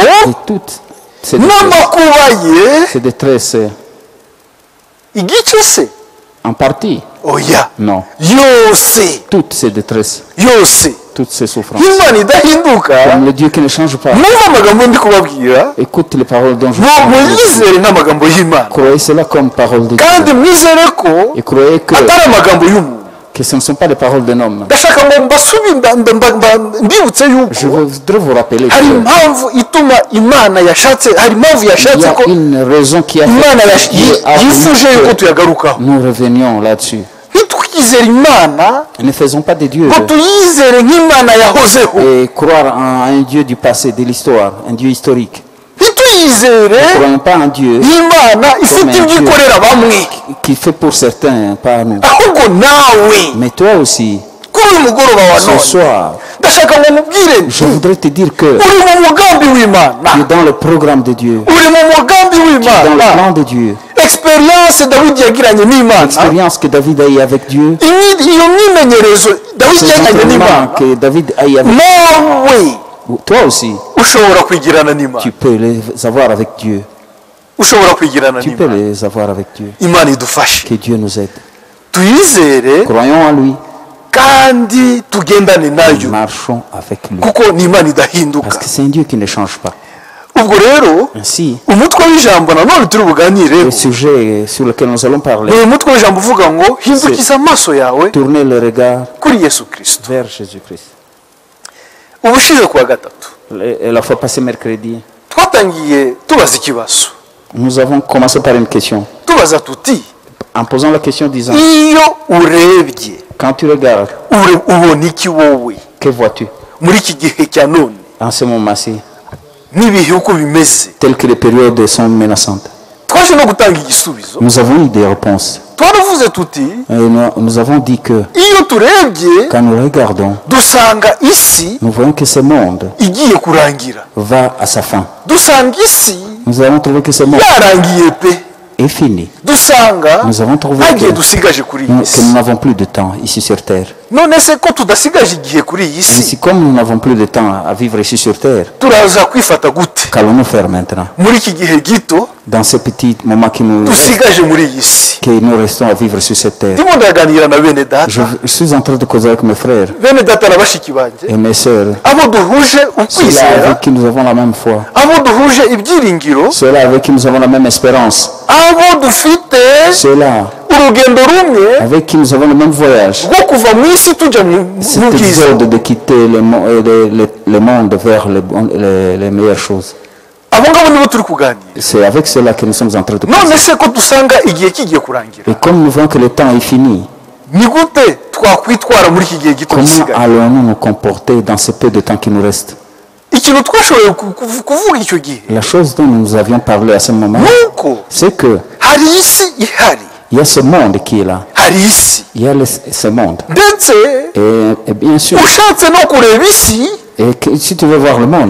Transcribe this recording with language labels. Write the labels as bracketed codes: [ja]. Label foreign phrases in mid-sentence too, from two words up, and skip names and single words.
[fr] Et toutes ces détresses, [rw] n'amakuba ye, [fr] ces détresses, [rw] igice se, [fr] en partie, [rw] oya, [fr] non. [rw] yose, [fr] Toutes ces détresses, [rw] yose. [fr] toutes ces souffrances. [rw] Imana idahinduka, [fr] Comme le Dieu qui ne change pas. [rw] mwumva amagambo ndi kubabwira, [fr] Écoute les paroles dont je parle. [rw] muyizere nk'amagambo y'Imana, [fr] Croyez cela comme parole de [rw] kandi [fr] Dieu. [rw] mwizere ko [fr] Et croyez [rw] atari amagambo y'umuntu. [fr] que ce ne sont pas des paroles d'un homme. [rw] ndashaka ngo mbibutse [fr] Je [rw] yuko [fr] voudrais vous rappeler [rw] hari [fr] qu'il [rw] impamvu ituma Imana yashatse, hari impamvu [fr] y [rw] yashatse [fr] a [rw] ko [fr] une raison qui a [rw] Imana [fr] fait que Dieu a [rw] yifuje yuko [fr] voulu que [rw] tuyagarukaho. [fr] nous revenions là-dessus. [rw] ntitwizere Imana [fr] Ne faisons pas de Dieu [rw] ngo tuyizere nk'Imana yahozeho, [fr] et croire en un Dieu du passé, de l'histoire, un Dieu historique. [rw] ntituyizere [fr] Ne croyons pas en Dieu [rw] nk'Imana ifite ibyo ikorera bamwe, [fr] qui fait pour certains, pas nous. [rw] ahubwo nawe [fr] Mais toi aussi, [rw] kuri uyu mugoroba wa [fr] ce [rw] none [fr] soir, [rw] ndashaka ngo mubwire nti [fr] je voudrais te dire que [rw] uri mu mugambi w'Imana, [fr] tu es dans le programme de Dieu, [rw] uri mu mugambi [fr] dans le [rw] w'Imana. [fr] plan de Dieu. [rw] Experience Dawidi yagiranye n'Imana, [fr] L'expérience que David a eue avec Dieu, [rw] iyo myimenyerezo Dawidi [fr] ces [rw] yagiranye [fr] entraînements [rw] n'Imana, [fr] que David a eu avec [rw] nawe [fr] toi aussi, [rw] ushobora kwigirana n'Imana, [fr] tu peux les avoir avec Dieu. [rw] ushobora kwigirana [fr] Tu peux [rw] n'Imana. [fr] les avoir avec Dieu. [rw] Imana idufashe, [fr] Que Dieu nous aide. [rw] tuyizere [fr] Croyons en lui, [rw] kandi tugendane nayo, [fr] marchons avec lui. [rw] kuko ni Imana idahinduka. [fr] Parce que c'est un Dieu qui ne change pas. [rw] ubwo rero [fr] Ainsi, [rw] umutwe w'ijambo nanone turi buganireho [fr] le sujet sur lequel nous allons parler, [rw] ni umutwe w'ijambo uvuga ngo hindukiza amaso yawe [fr] tourner le regard [rw] kuri Yesu Kristo. [fr] vers Jésus-Christ. [rw] Ubushize kuwa gatatu [fr] La fois passée, mercredi, [rw] twatangiye tubaza ikibazo, [fr] nous avons commencé par une question. [rw] tubaza tuti [fr] En posant la question disant, [rw] iyo urebye [fr] quand tu regardes, [rw] ubona iki wowe [fr] que vois-tu [rw] muri iki gihe cya none [fr] en ce moment-ci, [rw] n'ibihe uko bimeze? [fr] tel que les périodes sont menaçantes? [rw] twaje no gutanga igisubizo [fr] nous avons eu des réponses. [rw] twaravuze tuti [fr] Et nous avons dit que [rw] iyo turebye [fr] quand nous regardons, [rw] dusanga isi [fr] nous voyons que ce monde [rw] igiye kurangira, [fr] va à sa fin. [rw] dusanga isi [fr] Nous avons trouvé que ce monde [rw] yarangiye pe, [fr] est fini. [rw] dusanga [fr] Nous avons trouvé [rw] ntagihe [fr] que [rw] dusigaje kuri iyi [fr] nous [rw] si. [fr] n'avons plus de temps ici sur Terre. [rw] none se ko tudasigaje igihe kuri iyi [fr] Et [rw] si, [fr] si comme nous n'avons plus de temps à vivre ici sur Terre, [rw] turaza kwifata gute [fr] qu'allons-nous faire maintenant [rw] muri iki gihe gito [fr] dans ce petit moment qui nous reste, [rw] dusigaje muri iyi si? [fr] que nous restons à vivre sur cette terre? [rw] ndimo ndaganira na bene data, [fr] Je suis en train de causer avec mes frères [rw] bene data na bashiki banjye, [fr] et mes sœurs, [rw] abo duhuje [fr] ceux-là [rw] ukwizera, [fr] avec qui nous avons la même foi, [rw] abo duhuje ibyiringiro, [fr] ceux-là avec qui nous avons la même espérance, [rw] abo dufite [fr] ceux-là [rw] urugendo rumwe [fr] avec qui nous avons le même voyage. [rw] rwo kuva mu isi tujya mu [fr] Cet [rw] bwiza. [fr] exode de quitter le monde vers les meilleures choses. [rw] abo ngabo nibo turi kuganira. [fr] C'est avec cela que nous sommes en train de [rw] none [fr] penser. [rw] se ko dusanga igihe kigiye kurangira, [fr] Et comme nous voyons que le temps est fini, [rw] ni gute twakwitwara muri iki gihe gito [fr] comment [rw] gisigaye? [fr] allons-nous nous comporter dans ce peu de temps qui nous reste? [rw] ikintu twashoboye kuvuga icyo gihe [fr] La chose dont nous avions parlé à ce moment, [rw] nuko [fr] c'est que [rw] hari isi ihari, [fr] il y a ce monde qui est là. [rw] hari isi, [fr] Il y a ce monde. [rw] ndetse [fr] Et bien sûr, [rw] ushatse no kureba isi [fr] et si tu veux voir le monde,